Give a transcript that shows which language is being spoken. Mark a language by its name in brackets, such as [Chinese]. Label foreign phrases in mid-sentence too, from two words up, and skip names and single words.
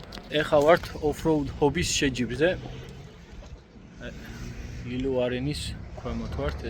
[Georgian] ეხა ვართ [English] off-road hobby- [Georgian] ს შეჯიბრზე. ლილო არენის ქვემოთ ვართ ეს.